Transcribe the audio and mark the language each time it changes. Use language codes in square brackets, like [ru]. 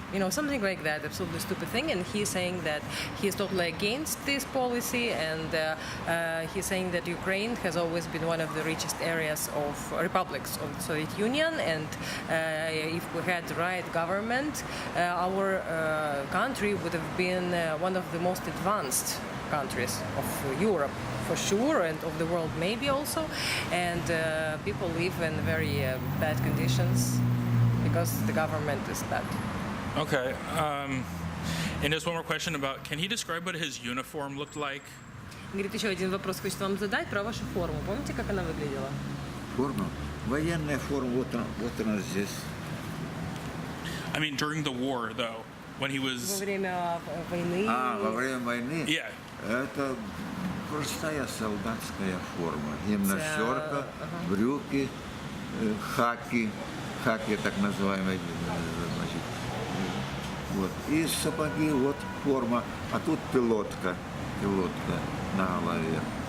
[en] Something like that, absolutely stupid thing. And he's saying that he's totally against this policy, and he's saying that Ukraine has always been one of the richest areas of republics of the Soviet Union, and if we had the right government, our country would have been one of the most advanced countries of Europe, for sure, and of the world maybe also. And people live in very bad conditions because the government is bad. Okay. And just one more question about, can he describe what his uniform looked like? [ru] Говорит, еще один вопрос хочет вам задать про вашу форму. Помните, как она выглядела? Форма? Военная форма, вот она здесь. [en] I mean, during the war, though, when he was... [ru] Во время войны. Во время войны? [en] Yeah. [ru] Это простая солдатская форма. Гимнастерка, брюки, хаки, так называемые, значит, вот. И сапоги, вот форма, а тут пилотка на голове.